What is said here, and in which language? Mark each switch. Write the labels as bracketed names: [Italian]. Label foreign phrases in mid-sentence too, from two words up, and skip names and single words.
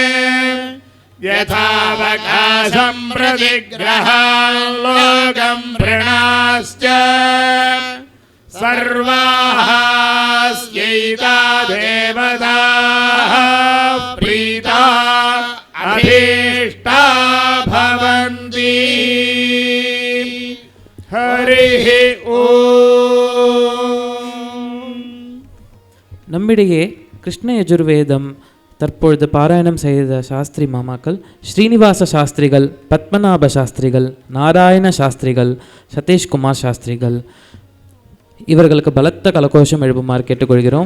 [Sanskrit] यथावकाशं प्रतिग्रहान् लोकं वृणाश्च सर्वाः स्यैता देवताः प्रीता अभीष्टा भवन्ति हरिः ओम्. [Tamil] நம்மிடையே கிருஷ்ண யஜுர்வேதம் தற்பொழுது பாராயணம் செய்த சாஸ்திரி மாமாக்கள் ஸ்ரீனிவாச சாஸ்திரிகள், பத்மநாப சாஸ்திரிகள், நாராயண சாஸ்திரிகள், சதீஷ்குமார் சாஸ்திரிகள் இவர்களுக்கு பலத்த கலகோஷம் எழுப்புமாறு கேட்டுக்கொள்கிறோம்.